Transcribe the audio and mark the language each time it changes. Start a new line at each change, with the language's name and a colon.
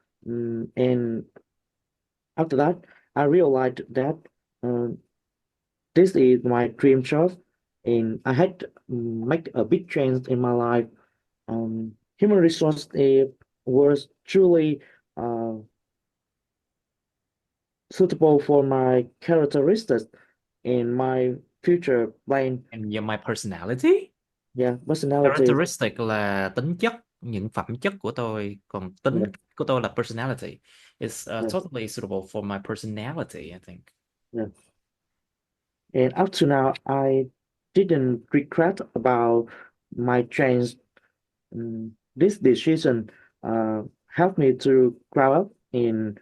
English: And after that, I realized that uh, this is my dream job, and I had to make a big change in my life. Human resource was truly suitable for my characteristics and my future plan. And my personality? Yeah, personality.
Vietnamese: Characteristic là tính chất, những phẩm chất của tôi, còn tính
English: Yeah,
Vietnamese: của tôi là personality. It's
English: yeah, totally suitable for my personality, I think. yeah. And up to now, I didn't regret about my change. This decision helped me to grow up in